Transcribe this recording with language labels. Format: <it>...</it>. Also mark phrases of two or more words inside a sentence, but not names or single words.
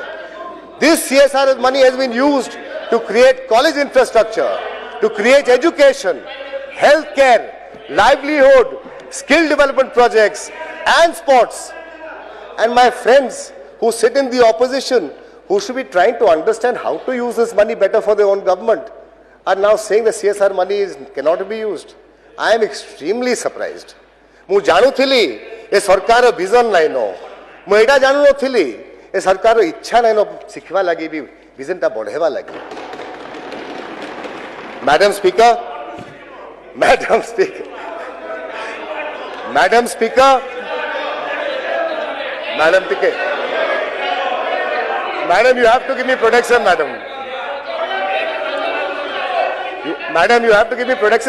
<en>This CSR money has been used to create college infrastructure, to create education, healthcare, livelihood, skill development projects and sports. And my friends who sit in the opposition, who should be trying to understand how to use this money better for their own government, are now saying the CSR money cannot be used. I am extremely surprised.</en> <or>ମୁଁ ଜାଣୁଥିଲି ଏ ସରକାର vision ନାହିଁ ନ ମୁଁ ଏଇଟା ଜାଣୁନଥିଲି ଏ ସରକାର ଇଚ୍ଛା ନାହିଁ ନ ଶିଖିବା ଲାଗି ବି visionଟା ବଢ଼େଇବା ଲାଗି</or> <en>Madam Speaker, Madam Speaker, Madam Speaker, Madam Speaker, Madam, you have to give me protection, Madam. Madam, you have to give me protection.</en>